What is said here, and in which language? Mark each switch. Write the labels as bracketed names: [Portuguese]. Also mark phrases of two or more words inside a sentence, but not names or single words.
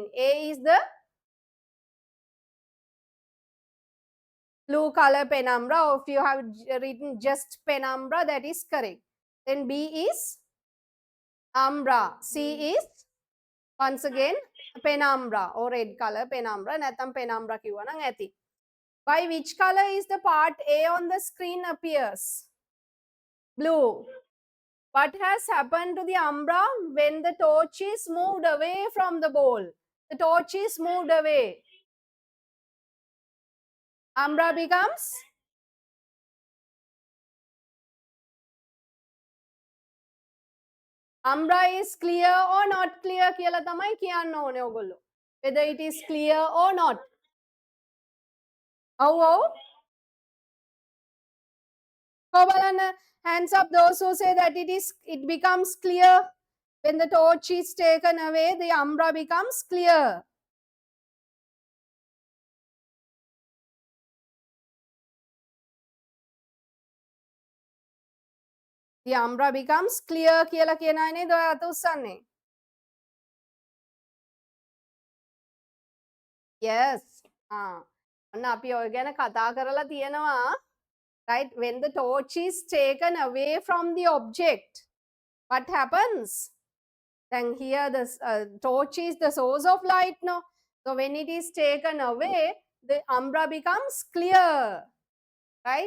[English] A is the blue color penumbra, or if you have written just penumbra, that is correct. Then B is umbra. C is once again penumbra or red color penumbra. [Sinhala] නැත්නම් penumbra කිව්වා නම් ඇති. [English] By which color is the part A on the screen appears? Blue. What has happened to the umbra when the torch is moved away from the ball? The torch is moved away. Umbra becomes, umbra is clear or not clear [Sinhala] කියලා තමයි කියන්න ඕනේ ඔයගොල්ලෝ. [English] Whether it is clear or not. Oh. So බලන්න, hands up those who say that it becomes clear when the torch is taken away, the umbra becomes clear. The umbra becomes clear [Sinhala] කියලා කියන අය නේද ඔය අත උස්සන්නේ? [English] Yes. [Sinhala] අන්න අපි ඔය ගැන කතා කරලා තියෙනවා. [English] Right? When the torch is taken away from the object, what happens? Then here the torch is the source of light, no? So when it is taken away, the umbra becomes clear. Right?